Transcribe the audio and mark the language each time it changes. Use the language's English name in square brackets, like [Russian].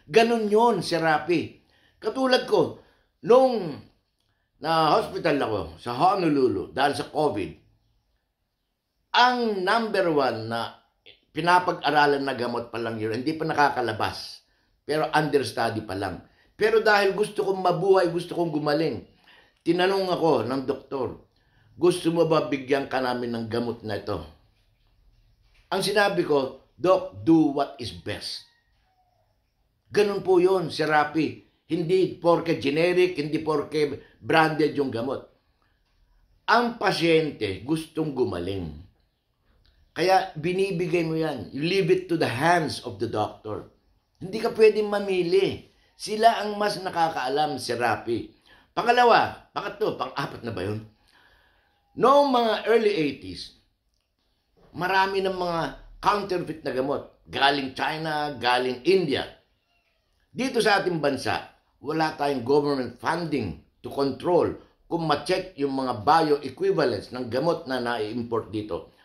[Filipino] Ganon yun, si Rapi. Katulad ko, nung na-hospital ako sa Honolulu dahil sa COVID, ang number one na pinapag-aralan na gamot pa lang yun, hindi pa nakakalabas. Pero understudy pa lang. Pero dahil gusto kong mabuhay, gusto kong gumaling, tinanong ako ng doktor, gusto mo ba bigyan ka namin ng gamot na ito? Ang sinabi ko, [English] Doc, do what is best. [Filipino] Ganun po yun, si Rapi. Hindi porke generic, hindi porke branded yung gamot. Ang pasyente gustong gumaling. Kaya binibigay mo yan. [English] You leave it to the hands of the doctor. [Filipino] Hindi ka pwedeng mamili. Sila ang mas nakakaalam, si Rapi. Pangatlo, pang-apat na ba yun? Noong mga early 80s, marami ng mga counterfeit na gamot. Galing China, galing India. Dito sa ating bansa, wala tayong [English] government funding to control [Filipino] kung ma-check yung mga bioequivalents ng gamot na na-import dito.